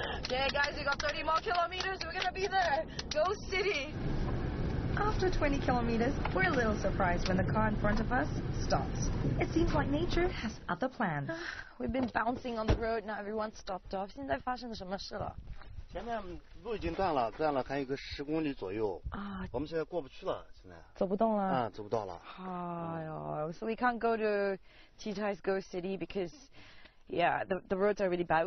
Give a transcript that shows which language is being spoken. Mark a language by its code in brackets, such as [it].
[en] Yeah, guys, we got 30 more kilometers. We're going to be there. Ghost City. After 20 kilometers, we're a little surprised when the car in front of us stops. It seems like nature has other plans. We've been bouncing on the road, now everyone stopped off. [zh] 现在发生什么事了？前面路已经断了还有个10公里左右啊，我们现在过不去了，现在走不动了啊，走不到了。 [en] 哎呦 So we can't go to Titai's Ghost City because yeah, the roads are really bad.